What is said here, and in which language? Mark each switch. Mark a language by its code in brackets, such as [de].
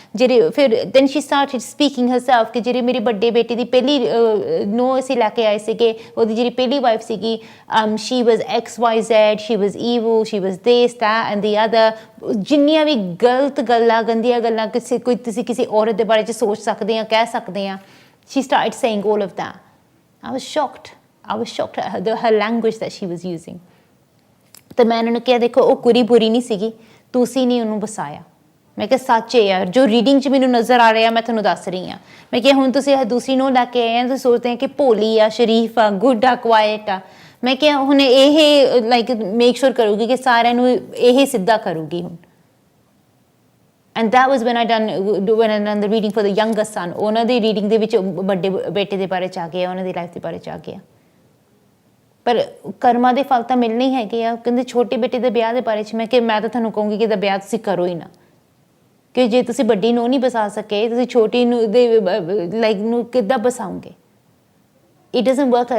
[pa] ਜਿਹੜੇ ਫਿਰ [en] then she started speaking herself [pa] ਕਿ ਜਿਹੜੇ ਮੇਰੇ ਵੱਡੇ ਬੇਟੇ ਦੀ ਪਹਿਲੀ ਨੋ ਅਸੀਂ ਲੈ ਕੇ ਆਏ ਸੀਗੇ, ਉਹਦੀ ਜਿਹੜੀ ਪਹਿਲੀ ਵਾਈਫ ਸੀਗੀ, [en] She was XYZ, she was evil, she was this that and the other. [pa] ਜਿੰਨੀਆਂ ਵੀ ਗਲਤ ਗੱਲਾਂ ਗੰਦੀਆਂ ਗੱਲਾਂ ਤੁਸੀਂ ਕਿਸੇ ਔਰਤ ਦੇ ਬਾਰੇ 'ਚ ਸੋਚ ਸਕਦੇ ਆ, ਕਹਿ ਸਕਦੇ ਆ, [en] She started saying all of that. I was shocked at her language that she was using. [pa] ਤੇ ਮੈਂ ਇਹਨਾਂ ਨੂੰ ਕਿਹਾ ਦੇਖੋ ਉਹ ਕੁੜੀ ਬੁਰੀ ਨਹੀਂ ਸੀਗੀ, ਤੁਸੀਂ ਨਹੀਂ ਉਹਨੂੰ ਵਸਾਇਆ। ਮੈਂ ਕਿਹਾ ਸੱਚ ਹੈ ਯਾਰ, ਜੋ ਰੀਡਿੰਗ 'ਚ ਮੈਨੂੰ ਨਜ਼ਰ ਆ ਰਿਹਾ ਮੈਂ ਤੁਹਾਨੂੰ ਦੱਸ ਰਹੀ ਹਾਂ। ਮੈਂ ਕਿਹਾ ਹੁਣ ਤੁਸੀਂ ਦੂਸਰੀ ਨੂੰ ਲੈ ਕੇ ਆਏ ਆ, ਤੁਸੀਂ ਸੋਚਦੇ ਆ ਕਿ ਭੋਲੀ ਆ, ਸ਼ਰੀਫ ਆ, ਗੁੱਡ ਆ, ਕੁਆਇਟ ਆ। ਮੈਂ ਕਿਹਾ ਹੁਣ ਇਹ ਲਾਈਕ ਮੇਕ ਸ਼ੋਰ ਕਰੂਗੀ ਕਿ ਸਾਰਿਆਂ ਨੂੰ ਇਹ ਸਿੱਧਾ ਕਰੂਗੀ ਹੁਣ। [en] And that was when I done the reading for the younger son। [pa] ਉਹਨਾਂ ਦੀ ਰੀਡਿੰਗ ਦੇ ਵਿੱਚ ਵੱਡੇ ਬੇਟੇ ਦੇ ਬਾਰੇ 'ਚ ਆ ਗਿਆ, ਉਹਨਾਂ ਦੀ ਲਾਈਫ ਦੇ ਬਾਰੇ 'ਚ ਆ ਗਿਆ। ਪਰ ਕਰਮਾਂ ਦੇ ਫਲ ਤਾਂ ਮਿਲਣੇ ਹੀ ਹੈਗੇ ਆ। ਕਹਿੰਦੇ ਛੋਟੇ ਬੇਟੇ ਦੇ ਵਿਆਹ ਦੇ ਬਾਰੇ 'ਚ ਮੈਂ ਕਿ ਮੈਂ ਤਾਂ ਤੁਹਾਨੂੰ ਕਹੂੰਗੀ ਕਿ ਇਹਦਾ ਵਿਆਹ ਤੁਸੀਂ ਕਰੋ ਹੀ ਨਾ, ਕਿ ਜੇ ਤੁਸੀਂ ਵੱਡੀ ਨੂੰ ਨਹੀਂ ਬਸਾ ਸਕੇ ਤੁਸੀਂ ਛੋਟੀ ਨੂੰ ਦੇ ਲਾਈਕ ਨੂੰ ਕਿੱਦਾਂ ਬਸਾਓਗੇ? [en] It doesn't work.